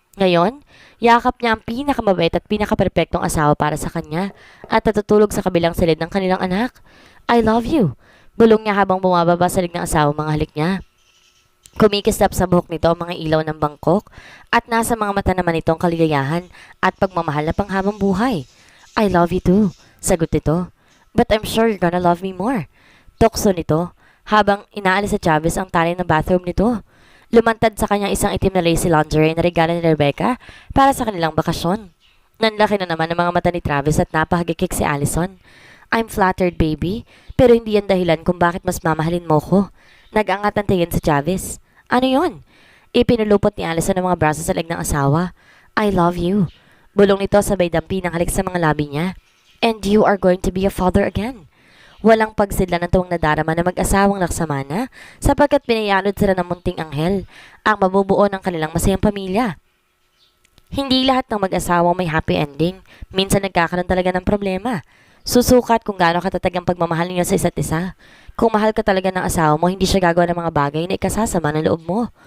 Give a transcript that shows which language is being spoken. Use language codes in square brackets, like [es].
[tl] Ngayon, yakap niya ang pinakamabait at pinakaperpektong asawa para sa kanya at natutulog sa kabilang silid ng kanilang anak. [en] I love you. [tl] Bulong niya habang bumababa sa lig ng asawa mga halik niya. Kumikislap sa buhok nito ang mga ilaw ng Bangkok at nasa mga mata naman itong kaligayahan at pagmamahal na panghabang buhay. [en] I love you too, [tl] sagot nito. [en] But I'm sure you're gonna love me more. [tl] Tukso nito habang inaalis sa Travis ang tali ng bathroom nito. Lumantad sa kanyang isang itim na lacy lingerie na regalo ni Rebecca para sa kanilang bakasyon. Nanlaki na naman ang mga mata ni Travis at napahagikik si Allison. [en] I'm flattered, baby, [tl] pero hindi yan dahilan kung bakit mas mamahalin mo ko. Nag-angat ang tingin si Travis. Ano yon? Ipinulupot ni Allison ang mga braso sa leg ng asawa. [en] I love you. [tl] Bulong nito sabay dampi ng halik sa mga labi niya. [en] And you are going to be a father again. [tl] Walang pagsidla ng tuwang nadarama na mag-asawang laksamana sapagkat pinayalod sila ng munting anghel, ang mabubuo ng kanilang masayang pamilya. Hindi lahat ng mag-asawang may happy ending. Minsan nagkakaroon talaga ng problema. Susukat kung gaano katatag ang pagmamahal niyo sa isa't isa. Kung mahal ka talaga ng asawa mo, hindi siya gagawa ng mga bagay na ikasasama ng loob mo.